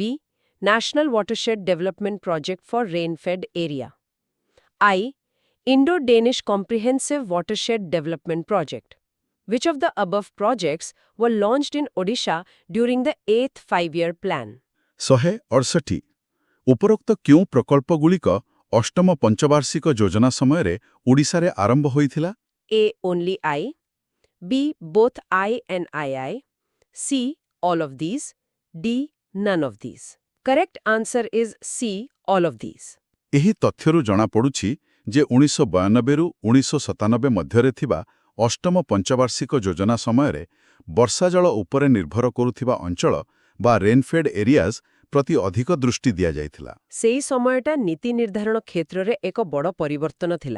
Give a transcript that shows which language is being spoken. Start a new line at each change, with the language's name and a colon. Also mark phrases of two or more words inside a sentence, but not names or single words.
English: National Watershed Development Project for Rain-Fed Area. I. Indo-Danish Comprehensive Watershed Development Project. Which of the above projects were launched in Odisha during the 8th 5-year plan? 168.
Odia: ଉପରୋକ୍ତ କେଉଁ ପ୍ରକଳ୍ପଗୁଡ଼ିକ ଅଷ୍ଟମ ପଞ୍ଚବାର୍ଷିକ ଯୋଜନା ସମୟରେ ଓଡ଼ିଶାରେ ଆରମ୍ଭ ହୋଇଥିଲା?
English: A. Only I. B. Both I and II. C. All of these. D. None of these. Correct answer is C. All of these.
Odia: ଏହି ତଥ୍ୟରୁ ଜଣାପଡ଼ୁଛି ଯେ 1992ରୁ 1997 ମଧ୍ୟରେ ଥିବା ଅଷ୍ଟମ ପଞ୍ଚବାର୍ଷିକ ଯୋଜନା ସମୟରେ ବର୍ଷାଜଳ ଉପରେ ନିର୍ଭର କରୁଥିବା ଅଞ୍ଚଳ ବା
English: rainfed areas
Odia: ପ୍ରତି ଅଧିକ ଦୃଷ୍ଟି ଦିଆଯାଇଥିଲା। ସେହି ସମୟଟା ନୀତି ନିର୍ଦ୍ଧାରଣ କ୍ଷେତ୍ରରେ ଏକ ବଡ଼ ପରିବର୍ତ୍ତନ ଥିଲା।